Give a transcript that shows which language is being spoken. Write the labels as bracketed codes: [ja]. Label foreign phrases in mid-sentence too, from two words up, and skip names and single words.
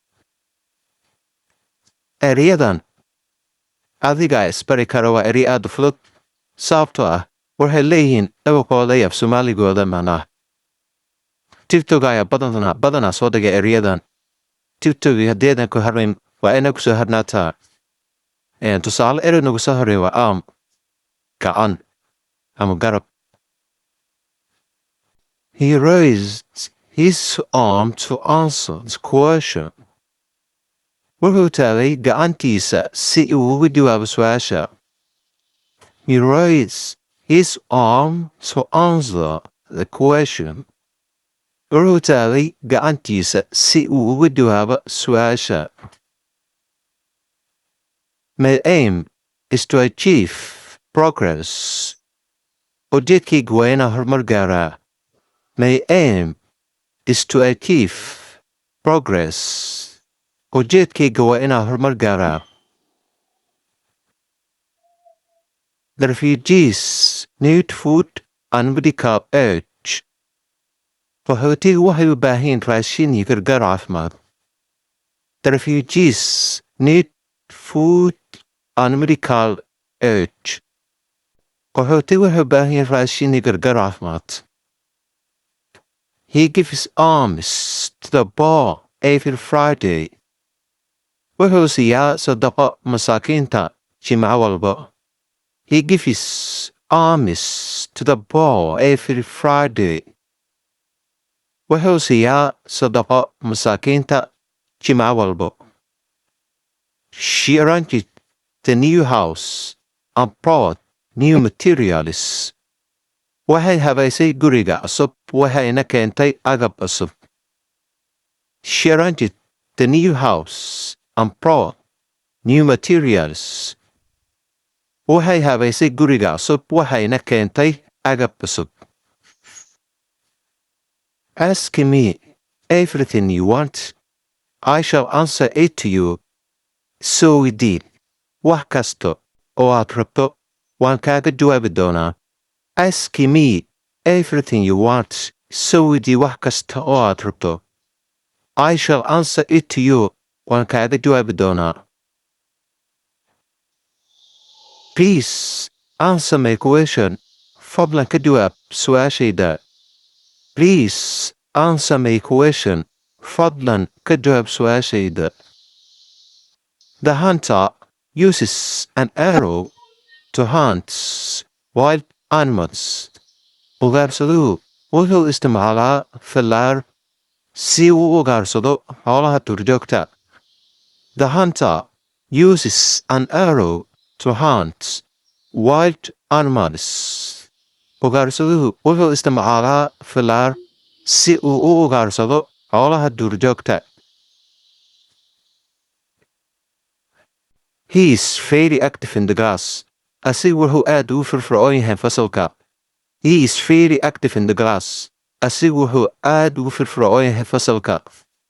[so] Erayadan adiga isbari kara waa erey aad u fudud sababtoo ah waxay leeyihiin dhawaqooda iyo af Soomaaligooda macnaha. TikTok ayaa badanaa soo dhigay erayadan. TikTok haddeedan ku harnayn waa inaa kusoo harnaataa. Tusaale erey nagu soo horeeya waa arm, gacan ama garab. [en] He raised his arm to answer the question. [so] Wuxuu taagay gacantiisa si uu ugu jawaabo su'aasha. [en] He raised his arm to answer the question. [so] Wuxuu taagay gacantiisa si uu ugu jawaabo su'aasha. [en] My aim is to achieve progress. [so] Ujeedkaygu waa inaan horumar gaaraa. [en] My aim is to achieve progress. [so] Ujeedkayga waa inaan horumar gaaraa. [en] The refugees need food and medical aid. [so] Qaxootigu waxay u baahan yihiin raashin iyo gargaar caafimaad. [en] The refugees need food and medical aid. [so] Qaxootigu waxay u baahan yihiin raashin iyo gargaar caafimaad. [en] He gives alms to the poor every Friday. [so] Wuxuu siiyaa sadaqo masaakiinta jimco walba. [en] He gives alms to the poor every Friday. [so] Wuxuu siiyaa sadaqo masaakiinta jimco walba. [en] She arranged the new house and brought new materials. [so] Waxay habaysay guriga cusub waxayna keentay agab cusub. [en] She arranged the new house and brought new materials. [so] Waxay habaysay guriga cusub waxayna keentay agab cusub. [en] Ask me everything you want. I shall answer it to you. So we did. [so] Wax kasta oo aad rabto waan kaaga jawaabi doonaa. [en] Ask me everything you want. So we did. [so] Wax kasta oo aad rabto. [en] I shall answer it to you. [so] Waan kaaga jawaabi doonaa. [en] Please answer my question. [so] Fadlan ka jawaab su'aashayda. [en] Please answer my question. [so] Fadlan ka jawaab su'aashayda. [en] The hunter uses an arrow to hunt wild animals. [so] Ugaarsaduhu wuxuu isticmaalaa fallaar si uu u ugaarsado xoolaha duurjoogta. [en] The hunter uses an arrow to hunt wild animals. [so] Ugaarsaduhu wuxuu isticmaalaa fallaar si uu u ugaarsado xoolaha duurjoogta. [en] He is very active in the class. [so] Asigu wuxuu aad ugu firfircoon yahay fasalka. [en] He is very active in the class. [so] Asigu wuxuu aad ugu firfircoon yahay fasalka.